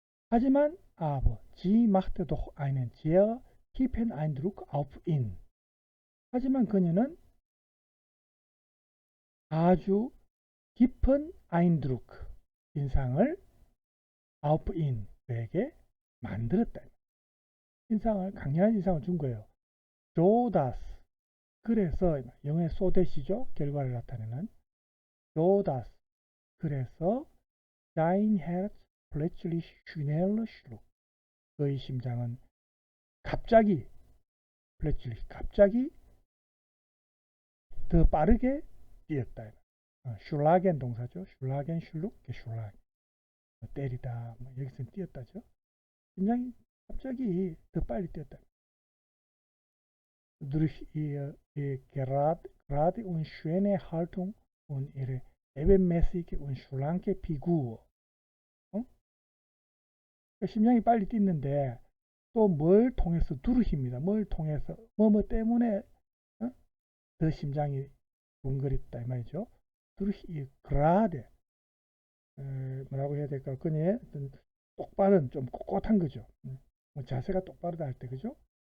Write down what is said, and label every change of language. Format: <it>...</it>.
<ko>하지만</ko> <de>aber sie machte doch einen sehr tiefen Eindruck auf ihn.</de> <ko>하지만 그녀는 아주 깊은 Eindruck, 인상을 auf ihn, 그에게 만들었다. 인상을, 강렬한 인상을 준 거예요. 조다스. 그래서 영어의 소대시죠. 결과를 나타내는 조다스.</ko> <de>그래서 Dein Herz plötzlich schneller schlug.</de> <ko>그의 심장은 갑자기 plötzlich 갑자기 더 빠르게 뛰었다. schlagen 동사죠.</ko> <de>schlagen, schlug, geschlagen.</de> <ko>때리다, 여기서는 뛰었다죠. 심장이 갑자기 더 빨리 뛰었다.</ko> <de>Durch ihre gerade und schöne Haltung und ihre ebenmäßige und schlanke Figur.</de> <ko>심장이 빨리 뛰는데 또 뭘 통해서 두르힙니다. 뭘 통해서 뭐뭐 때문에 더 심장이 두근거렸다 이 말이죠. 두르히 그라데 뭐라고 해야 될까? 그녀의 똑바른 좀 꼿꼿한 거죠. 자세가 똑바르다 할 때, 그죠?</ko>